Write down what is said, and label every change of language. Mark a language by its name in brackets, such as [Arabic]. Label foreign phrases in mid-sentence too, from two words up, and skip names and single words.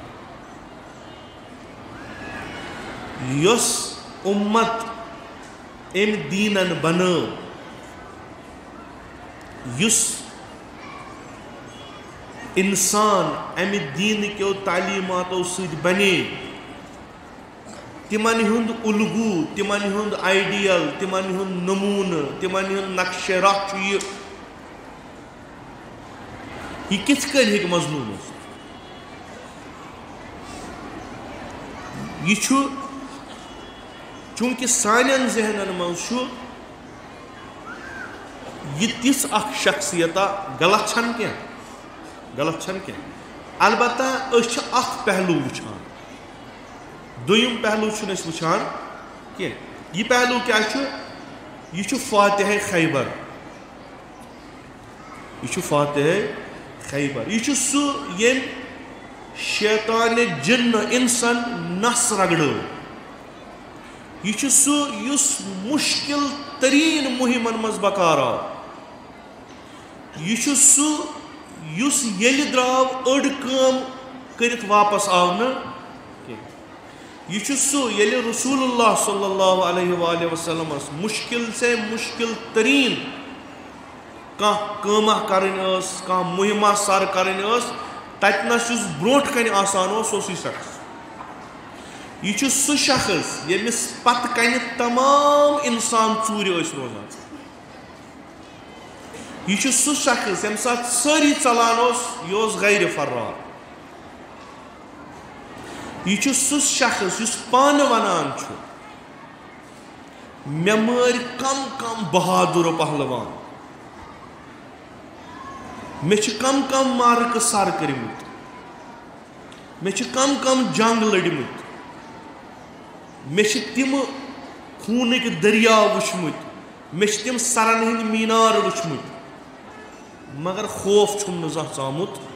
[Kashmiri] یس امت ام دینن بنو، یس انسان امہ دین کیو تعلیماتو سۭتۍ بنے، تمن ہند الگو، تمن ہند آئیڈیل، تمن ہند نمونہ، تمن ہند نقشہ راہ چھ یہ کتھ کن ہیکہ مظلوم ٲسِتھ؟ یہ چھ چونکہ سانین ذہنن من یہ تس اخ شخصیتہ غلط چھن کی، غلط چھن کی. البتہ اس چھ اخ پہلو وچھان، دویم پہلو چھن اس وچھان کی. یہ پہلو کیا چھ؟ یہ چھ فاتح خیبر، یہ چھ فاتح خیبر. یہ چھ سو یم شیطان جن انسان نس رگڑو. یہ چھ سو یس مشکل ترین مہمن مز بکار آو. یہ چھ سو یس یل دراو اڑ کام کرت واپس آو نا. یہ چھ سو یل [Arabic] رسول اللہ صلی اللہ علیہ وآلہ وسلم [Urdu] مشکل سے مشکل ترین [Kashmiri] کان کامہ کرن اس، کان مہمہ سر کرن اس، تتنس یس بروٹ کن آسان اس، سو سی شخص. یہ چھ سو شخص یمس پت کن تمام انسان ژوٗرِ ٲسۍ روزان. یہ سہ شخص یم سات ساری ژلان یہ غیر فرار. یہ سہ شخص اس پانہ ونان مے مار کم کم بہادر و پہلوان، مے کم کم مارکہ سر کرمت، مے کم کم جنگ لڑمت، مے تم خونک دریا وچمت، مے تم سرن ہند مینار وچمت، مگر خوف چھم نہ زانٛہہ ژامت.